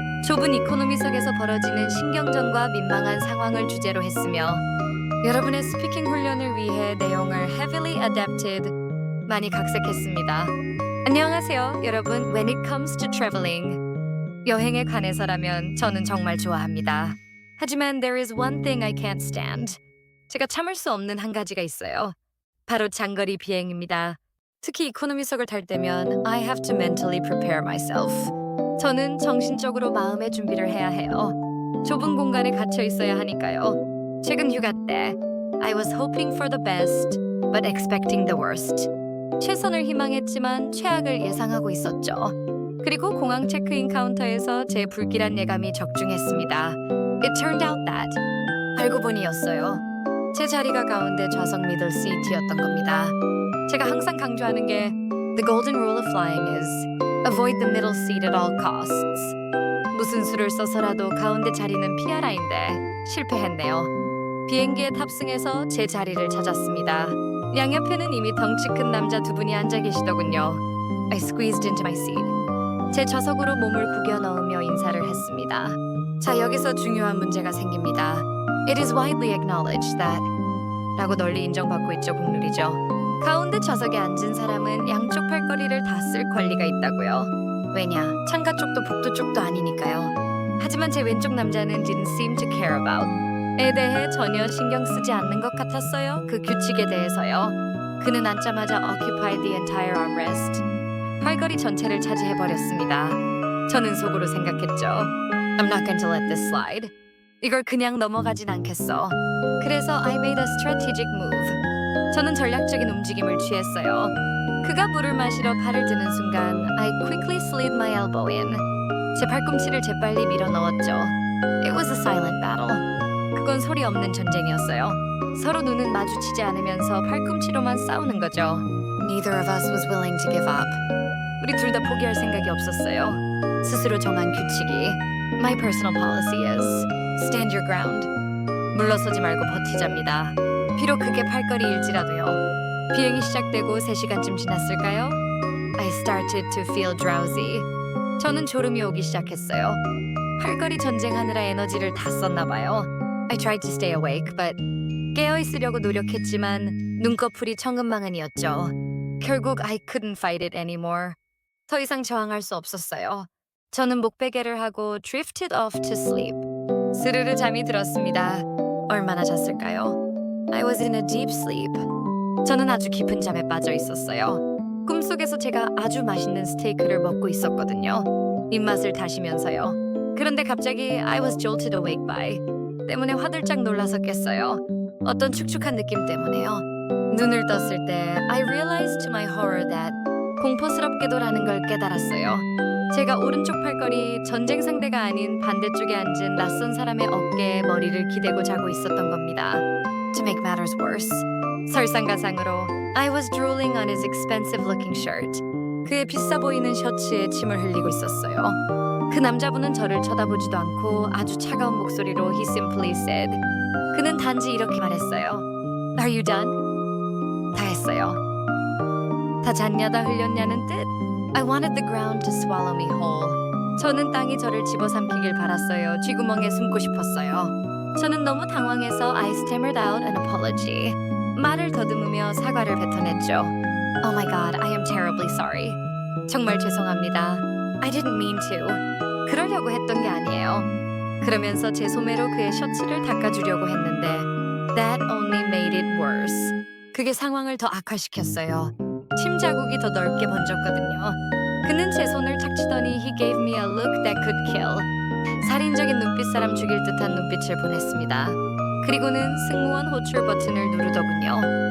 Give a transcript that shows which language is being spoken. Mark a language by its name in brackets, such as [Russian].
[Korean] 좁은 이코노미석에서 벌어지는 신경전과 민망한 상황을 주제로 했으며 여러분의 스피킹 훈련을 위해 내용을 [English] heavily adapted [Korean] 많이 각색했습니다. 안녕하세요, 여러분. [English] When it comes to traveling, [Korean] 여행에 관해서라면 저는 정말 좋아합니다. 하지만 [English] there is one thing I can't stand. [Korean] 제가 참을 수 없는 한 가지가 있어요. 바로 장거리 비행입니다. 특히 이코노미석을 탈 때면 [English] I have to mentally prepare myself. [Korean] 저는 정신적으로 마음의 준비를 해야 해요. 좁은 공간에 갇혀 있어야 하니까요. 최근 휴가 때 [English] I was hoping for the best, but expecting the worst. [Korean] 최선을 희망했지만 최악을 예상하고 있었죠. 그리고 공항 체크인 카운터에서 제 불길한 예감이 적중했습니다. [English] It turned out that [Korean] 알고 보니였어요. 제 자리가 가운데 좌석 미들 시트였던 겁니다. 제가 항상 강조하는 게 [English] The golden rule of flying is avoid the middle seat at all costs. [Korean] 무슨 수를 써서라도 가운데 자리는 피하라인데 실패했네요. 비행기에 탑승해서 제 자리를 찾았습니다. 양옆에는 이미 덩치 큰 남자 2분이 앉아 계시더군요. [English] I squeezed into my seat. [Korean] 제 좌석으로 몸을 구겨 넣으며 인사를 했습니다. 자, 여기서 중요한 문제가 생깁니다. [English] It is widely acknowledged that [Korean] 라고 널리 인정받고 있죠, 국룰이죠. 가운데 좌석에 앉은 사람은 양쪽 팔걸이를 다 쓸 권리가 있다고요. 왜냐, 창가 쪽도 복도 쪽도 아니니까요. 하지만 제 왼쪽 남자는 [English] didn't seem to care about [Korean] 에 대해 전혀 신경 쓰지 않는 것 같았어요. 그 규칙에 대해서요. 그는 앉자마자 [English] occupied the entire armrest. [Korean] 팔걸이 전체를 차지해버렸습니다. 저는 속으로 생각했죠. [English] I'm not going to let this slide. [Korean] 이걸 그냥 넘어가진 않겠어. 그래서 [English] I made a strategic move. [Korean] 저는 전략적인 움직임을 취했어요. 그가 물을 마시러 팔을 드는 순간 [English] I quickly slid my elbow in. [Korean] 제 팔꿈치를 재빨리 밀어 넣었죠. [English] It was a silent battle. [Korean] 그건 소리 없는 전쟁이었어요. 서로 눈은 마주치지 않으면서 팔꿈치로만 싸우는 거죠. [English] Neither of us was willing to give up. [Korean] 우리 둘 다 포기할 생각이 없었어요. 스스로 정한 규칙이 [English] My personal policy is stand your ground. [Korean] 물러서지 말고 버티자입니다. 비록 그게 팔걸이일지라도요. 비행이 시작되고 3시간쯤 지났을까요? [English] I started to feel drowsy. [Korean] 저는 졸음이 오기 시작했어요. 팔걸이 전쟁하느라 에너지를 다 썼나 봐요. [English] I tried to stay awake, but [Korean] 깨어있으려고 노력했지만 눈꺼풀이 천근만근이었죠. 결국 [English] I couldn't fight it anymore. [Korean] 더 이상 저항할 수 없었어요. 저는 목베개를 하고 [English] drifted off to sleep. [Korean] 스르르 잠이 들었습니다. 얼마나 잤을까요? [English] I was in a deep sleep. [Korean] 저는 아주 깊은 잠에 빠져 있었어요. 꿈속에서 제가 아주 맛있는 스테이크를 먹고 있었거든요. 입맛을 다시면서요. 그런데 갑자기 [English] I was jolted awake by [Korean] 때문에 화들짝 놀라서 깼어요. 어떤 축축한 느낌 때문에요. 눈을 떴을 때 [English] I realized to my horror that [Korean] 공포스럽게도라는 걸 깨달았어요. 제가 오른쪽 팔걸이 전쟁 상대가 아닌 반대쪽에 앉은 낯선 사람의 어깨에 머리를 기대고 자고 있었던 겁니다. [English] To make matters worse, [Korean] 설상가상으로 [English] I was drooling on his expensive looking shirt. [Korean] 그의 비싸 보이는 셔츠에 침을 흘리고 있었어요. 그 남자분은 저를 쳐다보지도 않고 아주 차가운 목소리로 [English] he simply said. [Korean] 그는 단지 이렇게 말했어요. [English] Are you done? [Korean] 다 했어요. 다 잤냐 다 흘렸냐는 뜻. [English] I wanted the ground to swallow me whole. [Korean] 저는 땅이 저를 집어삼키길 바랐어요. 쥐구멍에 숨고 싶었어요. 저는 너무 당황해서 [English] I stammered out an apology. [Korean] 말을 더듬으며 사과를 뱉어냈죠. [English] Oh my god, I am terribly sorry. [Korean] 정말 죄송합니다. [English] I didn't mean to. [Korean] 그러려고 했던 게 아니에요. 그러면서 제 소매로 그의 셔츠를 닦아주려고 했는데 [English] That only made it worse. [Korean] 그게 상황을 더 악화시켰어요. 침 자국이 더 넓게 번졌거든요. 그는 제 손을 탁 치더니 [English] He gave me a look that could kill. [Korean] 살인적인 눈빛사람 죽일 듯한 눈빛을 보냈습니다. 그리고는 승무원 호출 버튼을 누르더군요.